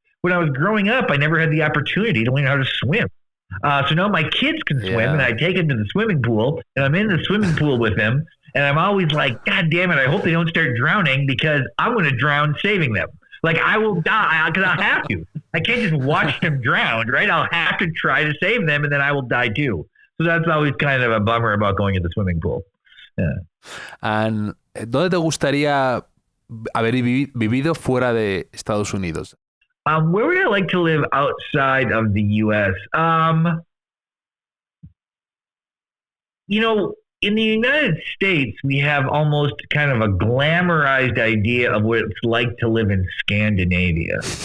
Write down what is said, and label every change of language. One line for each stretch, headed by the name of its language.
English: When I was growing up, I never had the opportunity to learn how to swim. So now my kids can swim, and I take them to the swimming pool, and I'm in the swimming pool with them, and I'm always like, God damn it, I hope they don't start drowning because I'm going to drown saving them. Like I will die because I'll have to. I can't just watch them drown, right? I'll have to try to save them, and then I will die too. So that's always kind of a bummer about going to the swimming pool. Yeah.
Spanish: And ¿dónde te gustaría haber vivido fuera de Estados Unidos?
English: Where would I like to live outside of the U.S.? You know, in the United States, we have almost kind of a glamorized idea of what it's like to live in Scandinavia.